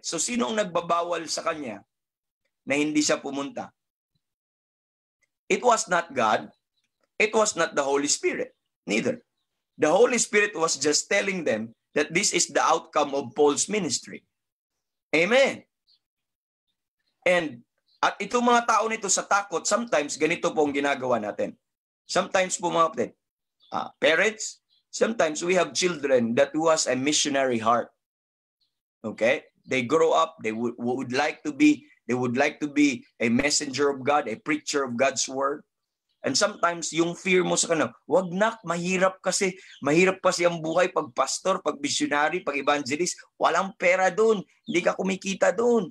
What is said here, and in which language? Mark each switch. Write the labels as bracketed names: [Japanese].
[Filipino] So sino ang nagbabawal sa kanya na hindi siya pumunta? [English] It was not God. It was not the Holy Spirit. Neither. The Holy Spirit was just telling them that this is the outcome of Paul's ministry. Amen. [Filipino] At itong mga tao nito sa takot, sometimes ganito po ang ginagawa natin. [English] Sometimes [Filipino] po mga kapatid, [English] parents, sometimes we have children that who has a missionary heart. Okay? They grow up, they would like to be a messenger of God, a preacher of God's word. And sometimes [Filipino] yung fear mo sa kanila, wag nak, mahirap kasi ang buhay pag pastor, pag missionary, pag evangelist, walang pera doon, hindi ka kumikita doon.